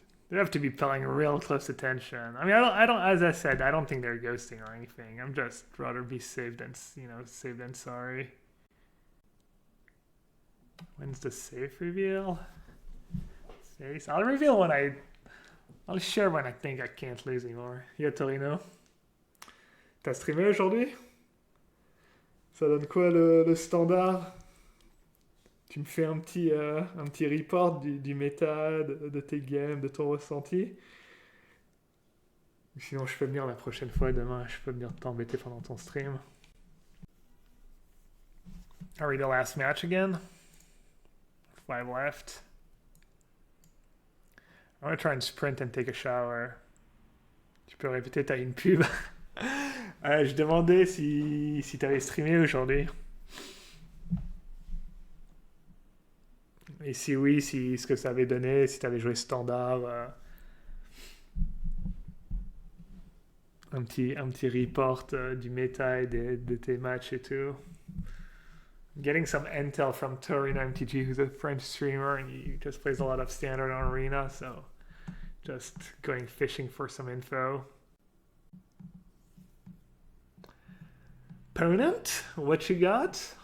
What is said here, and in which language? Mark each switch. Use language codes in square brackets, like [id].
[en] They have to be paying real close attention. I mean, I don't, as I said, I don't think they're ghosting or anything. I'm just rather be safe than, safe than sorry. When's the safe reveal? Safe. I'll reveal when I'll share when I think I can't lose anymore. Yeah, Torino. [fr] T'as streamé aujourd'hui? Ça donne quoi le standard? Tu me fais un petit report du méta, de tes games, de ton ressenti. Sinon, je peux venir la prochaine fois, demain, je peux venir t'embêter pendant ton stream. [en] Are we the last match again? 5 left. I'm gonna try and sprint and take a shower. [fr] Tu peux répéter, t'as une pub. Je demandais si t'avais streamé aujourd'hui. Et si oui, ce que ça avait donné, si tu avais joué standard, un petit report du méta et de tes matchs et tout. [en] I'm getting some intel from Torino MTG, who's a French streamer, and he just plays a lot of standard on Arena, so just going fishing for some info. Opponent, what you got?